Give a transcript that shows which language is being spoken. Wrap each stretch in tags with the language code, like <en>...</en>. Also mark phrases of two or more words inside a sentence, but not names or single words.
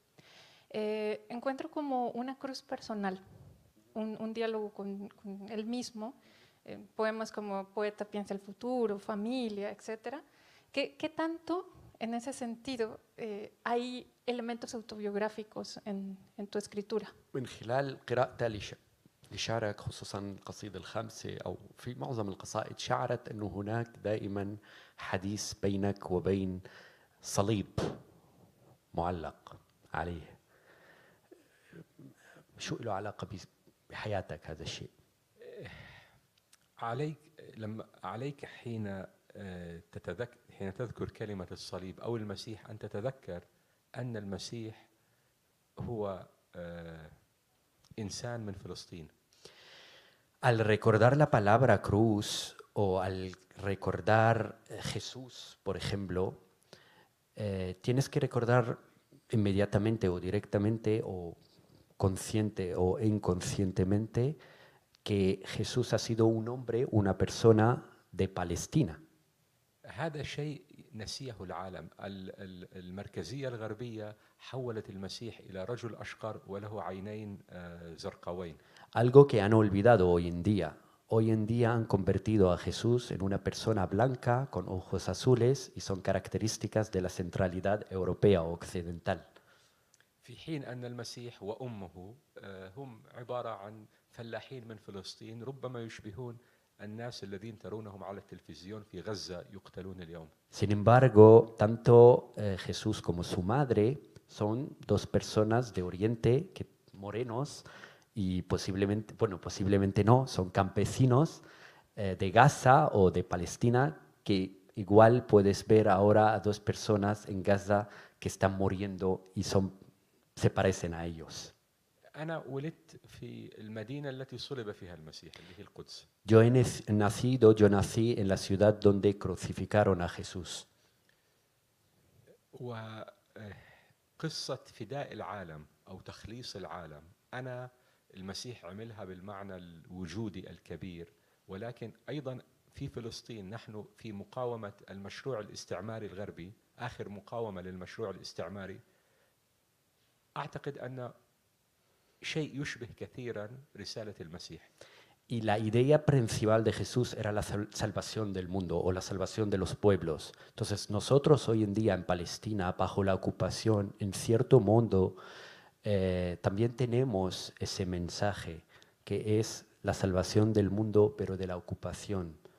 <es>Encuentro como una cruz personal, un diálogo con él mismo, poemas como Poeta piensa el futuro, Familia, etc. ¿Qué tanto en ese sentido hay elementos autobiográficos en tu escritura?</es> <ar>من خلال قراءتي لشعرك خصوصا القصيدة الخامسة أو في معظم القصائد شعرت أنه هناك دائما حديث بينك وبين صليب معلق عليه. شو له علاقة بحياتك هذا الشيء؟ عليك حين تذكر كلمة الصليب أو المسيح أن تتذكر أن المسيح هو إنسان من فلسطين.</ar> <es>Al recordar la palabra cruz o al recordar Jesús, por ejemplo, tienes que recordar inmediatamente o directamente o consciente o inconscientemente que Jesús ha sido un hombre, una persona de Palestina.</es> <ar>هذا شيء نسيه العالم. المركزية الغربية حولت المسيح إلى رجل أشقر وله عينين زرقاوين.</ar> <es>Algo que han olvidado hoy en día. Hoy en día han convertido a Jesús en una persona blanca con ojos azules y son características de la centralidad europea o occidental.</es> <ar>في حين أن المسيح وأمه هم عبارة عن فلاحين من فلسطين ربما يشبهون الناس الذين ترونهم على التلفزيون في غزة يقتلون اليوم.</ar> <es>Sin embargo, tanto Jesús como su madre son dos personas de Oriente morenos y posiblemente no, son campesinos de Gaza o de Palestina que igual puedes ver ahora a dos personas en Gaza que están muriendo y se parecen a ellos.</es> <ar>أنا ولدت في المدينة التي صلب فيها المسيح اللي هي القدس.</ar> <es>Yo nací en la ciudad donde crucificaron a Jesús.</es> <ar>وقصة فداء العالم أو تخليص العالم أنا المسيح عملها بالمعنى الوجودي الكبير، ولكن أيضا في فلسطين نحن في مقاومة المشروع الاستعماري الغربي، آخر مقاومة للمشروع الاستعماري. أعتقد أن شيء يشبه كثيرا رسالة المسيح.</ar> <es>Y la idea principal de Jesús era la salvación del mundo o la salvación de los pueblos. Entonces nosotros hoy en día en Palestina, bajo la ocupación, en cierto modo, también tenemos ese mensaje que es la salvación del mundo, pero de la ocupación.</es>